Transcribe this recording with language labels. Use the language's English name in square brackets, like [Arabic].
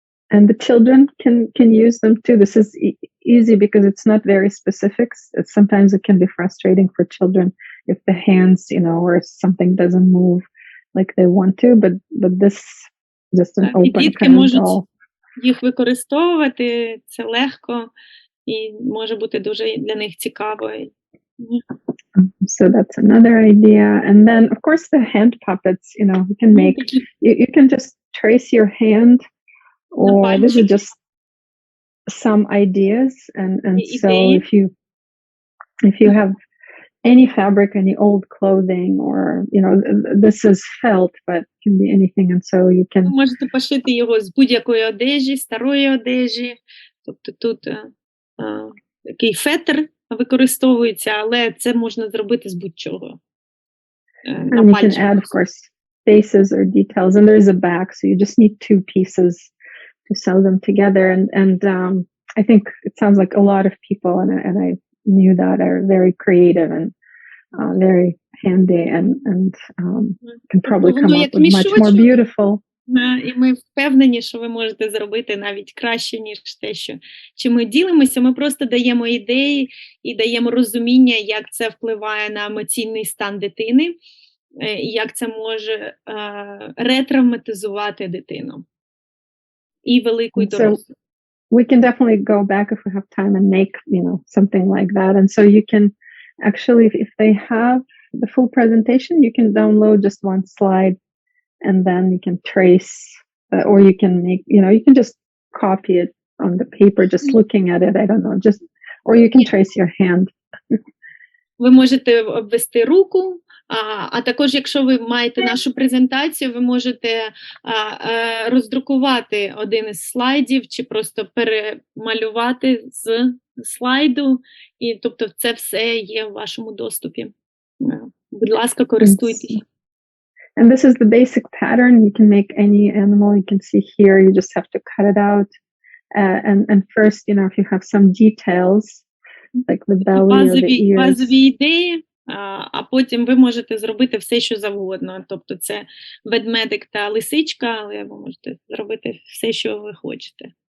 [English] And the children can use them too. This is easy because it's not very specific. Sometimes it can be frustrating for children if the hands, you know, or something doesn't move like they want to, but this just an open [Ukrainian] дітки [English] kind of [Ukrainian] можуть [English] doll. [Ukrainian] Їх використовувати, це легко і може бути дуже для них цікаво. [English] So that's another idea. And then, of course, the hand puppets, you know, you can make, you can just trace your hand, or these are just some ideas. And so if you have any fabric, any old clothing, or, you know, this is felt, but it can be anything. And so you can... [Ukrainian] Можете пошити його з будь-якої одежі, старої одежі. Тобто тут такий фетр використовується, але це можна зробити з будь-чого. [English] And you can add, of course, faces or details. And there's a back, so you just need 2 pieces to sew them together. And I think it sounds like a lot of people, and I knew that, are very creative and very handy, and can probably come up with much more beautiful. [Ukrainian] І ми впевнені, що ви можете зробити навіть краще, ніж те, що чим ми ділимося. Ми просто даємо ідеї і даємо розуміння, як це впливає на емоційний стан дитини, і як це може ретравматизувати дитину. І велику, і дорослу. [English] We can definitely go back if we have time and make, you know, something like that. And so you can actually, if they have the full presentation, you can download just one slide, and then you can trace, or you can make, you know, you can just copy it on the paper, just looking at it. I don't know, just, or you can trace your hand. [Ukrainian] Ви можете обвести руку, а також, якщо ви маєте нашу презентацію, ви можете роздрукувати один із слайдів, чи просто перемалювати з слайду, і тобто це все є в вашому доступі. Будь ласка, користуйтесь. [English] And this is the basic pattern. You can make any animal. You can see here, you just have to cut it out. And first, you know, if you have some details, like the belly or the ears. [Ukrainian] Базові ідеї, а потім ви можете зробити все, що завгодно. Тобто це ведмедик та лисичка, але ви можете зробити все, що ви хочете.